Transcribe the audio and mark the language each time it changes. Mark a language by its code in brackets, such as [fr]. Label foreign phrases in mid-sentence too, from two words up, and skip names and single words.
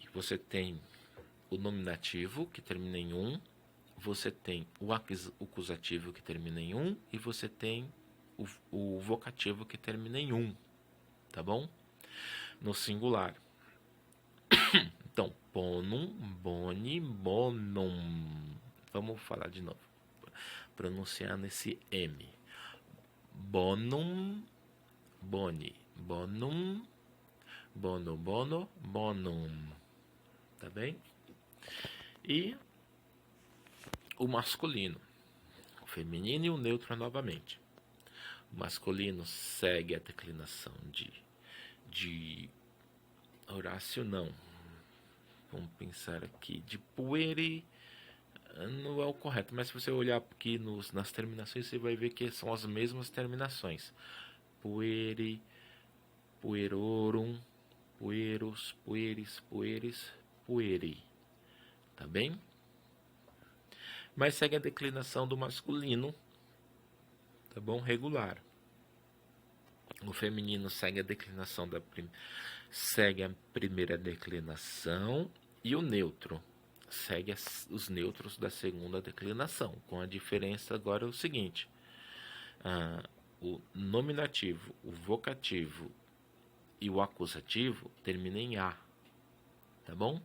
[pt] Você tem o nominativo, que termina em um, você tem o acusativo, que termina em um, e você tem o vocativo, que termina em um, tá bom? No singular. Então, [la] bonum, boni, bonum. [pt] Vamos falar de novo, pronunciando esse M. [la] Bonum, boni, bonum, bono, bono, bonum. [pt] Tá bem? E o masculino, o feminino e o neutro novamente. O masculino segue a declinação de Horácio, não. vamos pensar aqui, de pueri, não é o correto, mas se você olhar aqui nas terminações, você vai ver que são as mesmas terminações. [la] Pueri, puerorum, pueros, pueris, pueris, pueri. [pt] Tá bem? Mas segue a declinação do masculino, tá bom? Regular. O feminino segue a declinação segue a primeira declinação, e o neutro segue os neutros da segunda declinação, com a diferença agora é o seguinte: o nominativo, o vocativo e o acusativo terminam em A, tá bom?